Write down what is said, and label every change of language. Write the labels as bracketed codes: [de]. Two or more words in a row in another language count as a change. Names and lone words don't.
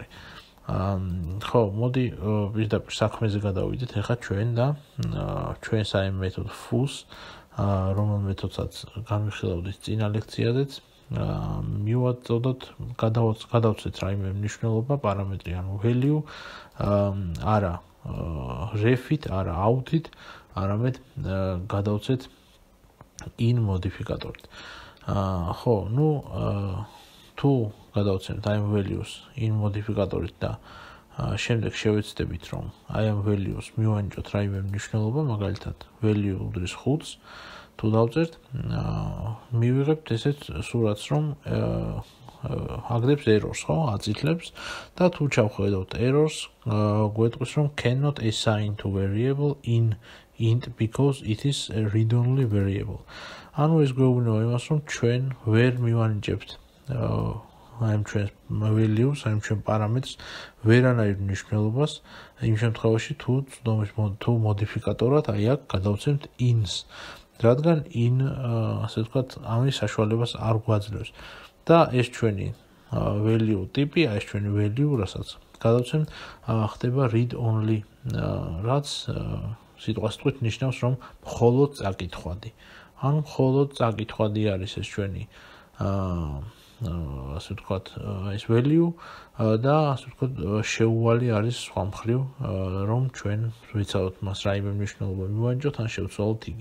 [ka] ხო, მოდი პირდაპირ საქმეზე გადავიდეთ ახლა ჩვენ და ჩვენს აი მეთოდ foo-ს, რომელ მეთოდსაც განვიხილავდით წინა ლექციაზეც, მივაწოდოთ, გადავცეთ რაიმე მნიშვნელობა პარამეტრი, ანუ value, არა ref-ით, არა out-ით, არამედ გადავცეთ in მოდიფიკატორით. ხო, ნუ თუ გადავცემთ აი ამ [en] values in [ka] მოდიფიკატორით და შემდეგ შევეცდებით, რომ აი ამ values მივანიჭოთ რაიმე მნიშვნელობა, მაგალითად value უდრის 5-ს, თუ დავწერთ, მივიღებთ ესეთ სურათს, რომ აგდებს errors, ხო, აწითლებს და თუ ჩავხედავთ errors, გვეტყვის, რომ [en] cannot assign to variable in int because it is a read-only variable. [ka] ანუ ეს გვეუბნება იმას, რომ ჩვენ ვერ მივანიჭებთ აი ამ ჩვენს values, აი ამ ჩვენ პარამეტრს ვერანაირ მნიშვნელობას იმ შემთხვევაში თუ მოდიფიკატორად აი აქ გადავცემთ ins, რადგან in ასე ვთქვათ ამის საშუალებას არ გვაძლევს. და ეს ჩვენი value ტიპი, ეს ჩვენი value, რასაც გადავცემთ, ხდება [en] read only, [ka] რაც სიტყვასიტყვით ნიშნავს, რომ მხოლოდ წაკითხვადი. ანუ მხოლოდ წაკითხვადი არის ეს ჩვენი ასე ვთქვათ, ეს value და ასე ვთქვათ, შეუვალი არის სხვა მხრივ, რომ ჩვენ ვიცავთ მას რაიმე მნიშვნელობა მივანიჭოთ, ან შევცვალოთ იგი.